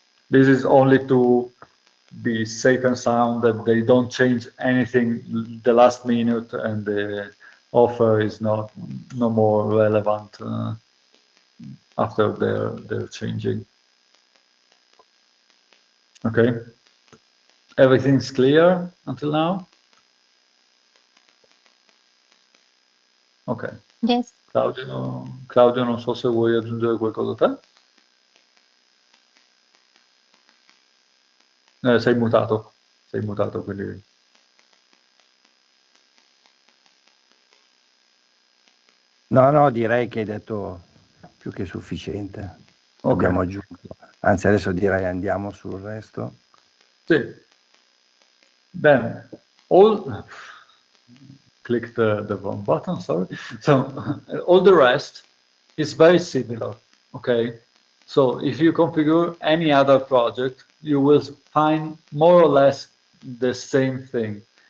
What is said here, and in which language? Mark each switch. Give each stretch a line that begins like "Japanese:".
English: This is only to be safe and sound, that they don't change anything the last minute and the offer is no more relevant after they're changing. Okay, everything's clear until now? Ok. Yes.
Italian: Claudio, non so se vuoi aggiungere qualcosa te. Sei mutato, quindi... No, direi che hai detto più che sufficiente. Okay. Abbiamo aggiunto. Anzi, adesso direi andiamo sul resto. Sì.
English: Then, all... Click the wrong button, sorry. So, all the rest is very similar, okay? So, if you configure any other project, you will find more or less the same thing.